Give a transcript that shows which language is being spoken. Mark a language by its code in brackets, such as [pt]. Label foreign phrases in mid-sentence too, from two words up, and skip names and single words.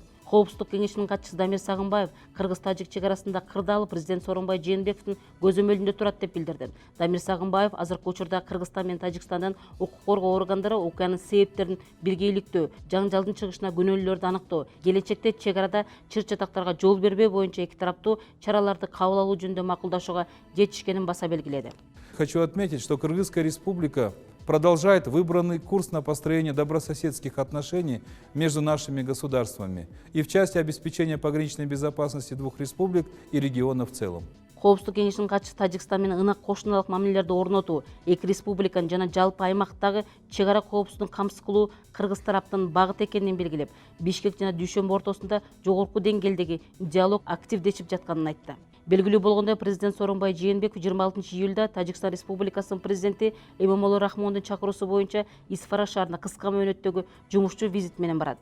[ky] Коопсуздук кеңешинин катчысы Дамир Сагынбаев кыргыз-тажик чек арасында кырдаалы президент Сооронбай Жээнбековдун көзөмөлүндө турат деп билдирди. Дамир Сагынбаев азыркы учурда Кыргызстан менен Тажикстандын укук коргоо органдары окуянын себептерин биргеликтөө, жаңжалдын чыгышына күнөөлүүлөрдү аныктоо, келечекте чек арада чыр-чатактарга жол бербөө боюнча эки тараптуу чараларды кабыл алуу жөнүндө макулдашууга жетишкенин баса белгиледи. [ru] Хочу отметить, что Кыргызская республика продолжает выбранный курс на построение добрососедских отношений между нашими государствами и в части обеспечения пограничной безопасности двух республик и региона в целом. [ky] Коопсуздук кеңешинин катчысы Тажикстан менен ынак кошуналык мамилелерди орнотуу, эки республиканын жана жалпы аймактагы чек ара коопсуздугун камсыз кылуу кыргыз тараптын багыты экенин белгилеп, Бишкек жана Дүйшөмбү ортосунда жогорку деңгээлдеги диалог активдешип жатканын айтты. Белгилүү болгондой, президент Сооронбай Жээнбеков 26 июлда Тажикстан Республикасынын президенти Эмомали Рахмондун чакыруусу боюнча Исфара шаарына кыска мөөнөттөгү жумушчу визит менен барат.